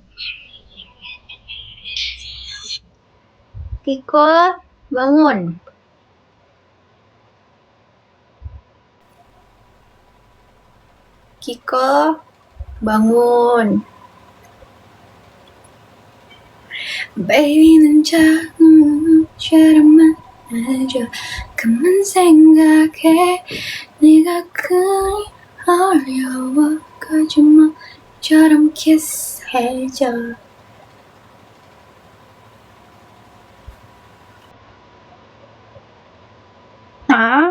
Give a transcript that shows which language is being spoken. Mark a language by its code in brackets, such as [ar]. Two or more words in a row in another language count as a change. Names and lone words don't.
[id] Kiko, bangun. Kiko, bangun. [ko] Baby 난자꾸 처럼만 해줘 그만 생각해 네가 그리 어려워 거짓말처럼 키스해줘. Hah?